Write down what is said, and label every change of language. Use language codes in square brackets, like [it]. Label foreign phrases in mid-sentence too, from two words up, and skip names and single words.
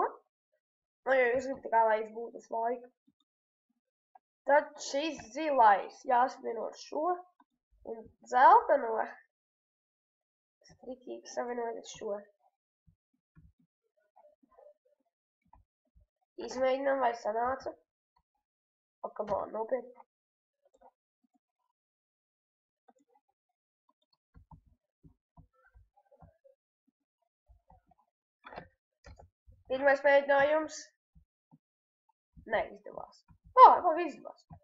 [lv] Nu, jo jūs gribat tā kā, lai es būtu uz laiku. Tad šis zilais jāsavieno ar šo. Un dzelteno strikīgi savienot ar šo. Izmēģinām, vai sanāca. [en] O, come on, [lv] nopietni. Pirmais mēģinājums neizdevās. Labi izdevās.